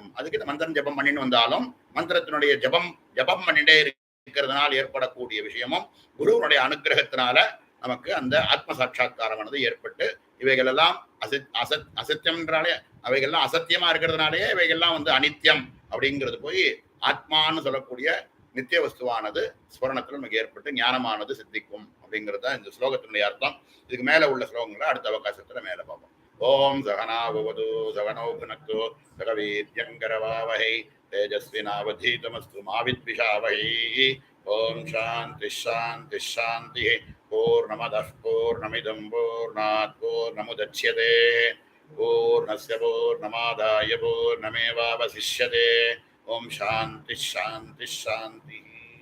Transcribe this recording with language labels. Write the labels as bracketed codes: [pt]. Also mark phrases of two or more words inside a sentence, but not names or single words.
[ta] அதுக்கு இந்த மந்திரம் ஜபம் பண்ணின்னு வந்தாலும் மந்திரத்தினுடைய ஜபம் பண்ணிட்டே இருக்கிறதுனால ஏற்படக்கூடிய விஷயமும் குருவனுடைய அனுகிரகத்தினால நமக்கு அந்த ஆத்ம சாட்சா்காரமானது ஏற்பட்டு இவைகள் எல்லாம் அசத்தியம்ன்றாலே அவைகள்லாம் அசத்தியமா இருக்கிறதுனாலேயே இவைகள்லாம் அனித்தியம் அப்படிங்கிறது போய் ஆத்மான்னு சொல்லக்கூடிய நித்திய வஸ்துவானது ஸ்மரணத்தில் நமக்கு ஏற்பட்டு ஞானமானது சித்திக்கும் அப்படிங்கிறது தான் இந்த ஸ்லோகத்தினுடைய அர்த்தம். இதுக்கு மேல உள்ள ஸ்லோகங்களை அடுத்த அவகாசத்துல மேல பார்ப்போம். [sa] ॐ सहनाववतु सहनौ भुनक्तु सहवीर्यं करवावहै तेजस्विनावधीतमस्तु मा विद्विषावहै. ॐ शान्तिः शान्तिः शान्तिः. पूर्णमदः पूर्णमिदं पूर्णात् पूर्णमुदच्यते पूर्णस्य पूर्णमादाय पूर्णमेवावशिष्यते. ॐ शान्तिः शान्तिः शान्तिः.